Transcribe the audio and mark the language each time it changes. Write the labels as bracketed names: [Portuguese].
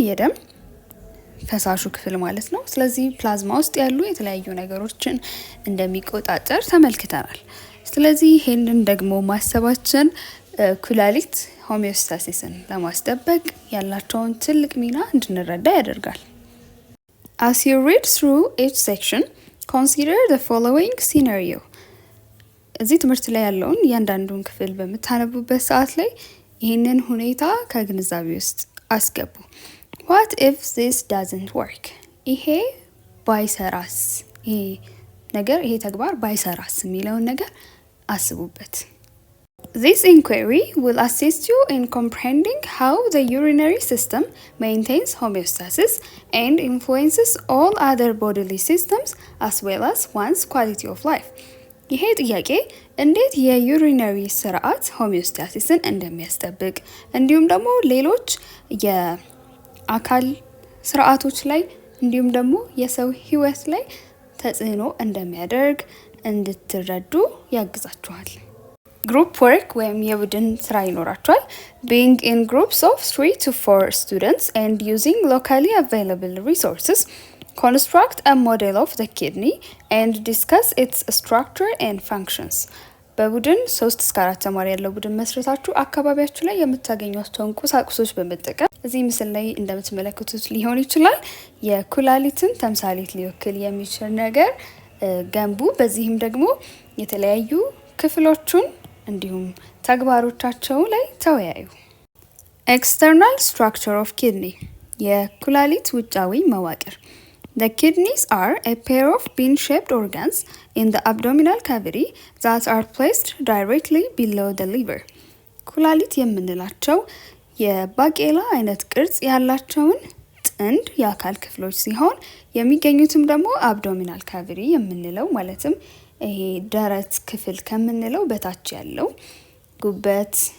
[Amharic] የደም ፈሳሹ ክፍል ማለት ነው። ስለዚህ ፕላዝማ ውስጥ ያሉ የተለያዩ ነገሮችን እንደሚቆጣጠር ተመልክተናል። ስለዚህ ይሄንን ደግሞ ማሰባችን ኩላሊት ሆሜኦስታሲስን ለማስጠበቅ ያላቸውን ትልቅ ሚና እንድንረዳ ያደርጋል። [English] As you read through each section, consider the following scenario. [Amharic] እዚህ ትምህርት ላይ ያለውን እያንዳንዱን ክፍል በምታነቡበት ሰዓት ላይ ይህንን ሁኔታ ከግንዛቤ ውስጥ አስገቡ። [English] What if this doesn't work? [Amharic] ይሄ ባይሰራስ? ይሄ ተግባር ባይሰራስ የሚለውን ነገር አስቡበት። [English] This inquiry will assist you in comprehending how the urinary system maintains homeostasis and influences all other bodily systems as well as one's quality of life. [Amharic] ይሄ ጥያቄ እንዴት የዩሪነሪ ስርዓት ሆሜኦስታሲስን እንደሚያስጠብቅ እንዲሁም ደግሞ ሌሎች የአካል ስርዓቶች ላይ እንዲሁም ደግሞ የሰው ህይወት ላይ ተጽዕኖ እንደሚያደርግ እንድትረዱ ያግዛችኋል። ግሩፕ ወርክ ወይም የቡድን ስራ ይኖራችኋል። [English] Being in groups of 3 to 4 students and using locally available resources, construct a model of the kidney and discuss its structure and functions. [Amharic] በቡድን 3 እስከ 4 ተማሪ ያለው ቡድን መስረታችሁ አካባቢያችሁ ላይ የምታገኟቸውን ቁሳቁሶች በመጠቀም እዚህ ምስል ላይ እንደምትመለከቱት ሊሆን ይችላል የኩላሊትን ተምሳሌት ሊወክል የሚችል ነገር ገንቡ። በዚህም ደግሞ የተለያዩ ክፍሎቹን እንዲሁም ተግባሮቻቸው ላይ ተወያዩ። [English] ኤክስተርናል ስትራክቸር ኦፍ ኪድኒ [Amharic] የኩላሊት ውጫዊ መዋቅር [English] The kidneys are a pair of bean-shaped organs in the abdominal cavity that are placed directly below the liver. [Amharic] ኩላሊት የምንላቸው የባቄላ አይነት ቅርጽ ያላቸውን ጥንድ የአካል ክፍሎች ሲሆን የሚገኙትም ደግሞ አብዶሚናል ካቪቲ የምንለው ማለትም ይሄ ደረት ክፍል ከምንለው በታች ያለው ጉበት፣